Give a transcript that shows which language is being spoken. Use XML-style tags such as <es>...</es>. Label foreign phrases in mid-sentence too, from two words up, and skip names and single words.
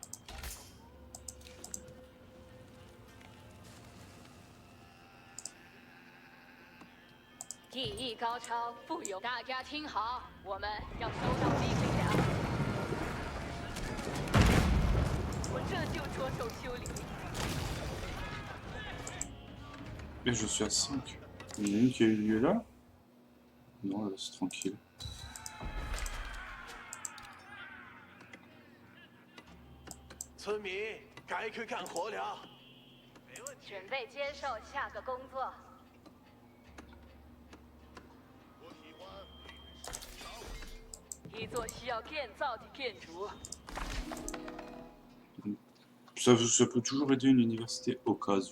<zh>技艺高超，富有。大家听好，我们要收到命令了。我这就着手修理。</zh> <fr>Et je suis à 5. Il y en a une qui a eu lieu là? Non, là c'est tranquille.</fr> <zh>村民该去干活了。没问题。准备接受下个工作。一座需要建造的建筑。</zh> <fr>Ça peut toujours aider une université au cas où.</fr>